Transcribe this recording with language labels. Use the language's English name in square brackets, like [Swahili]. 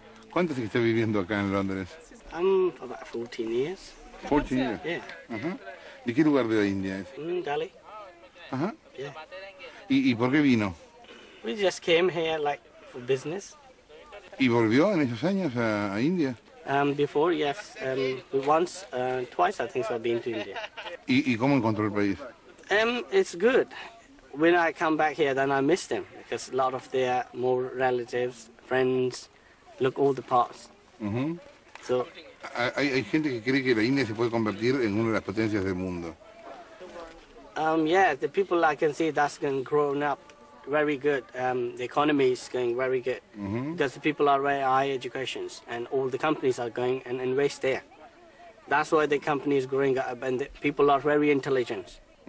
[Spanish] ¿Cuánto es que está viviendo acá en Londres? [English] I'm for about 14 years. 14 years? Yeah. [Spanish] ¿De qué lugar de la India es? [English] Delhi. [Spanish] Yeah. ¿Y por qué vino? [English] We just came here like for business. [Spanish] ¿Y volvió en esos años a India? [English] Before, yes. Once, twice I think so I've been to India. [Spanish] ¿Y cómo encontró el país? [English] It's good. When I come back here, then I miss them because a lot of their more relatives, friends, look all the parts. So [Spanish] Hay gente que cree que la India se puede convertir en una de las potencias del mundo. [English] Yeah, the people I can see that's going growing up very good. The economy is going very good because the people are very high educations and all the companies are going and invest there. That's why the company is growing up and the people are very intelligent.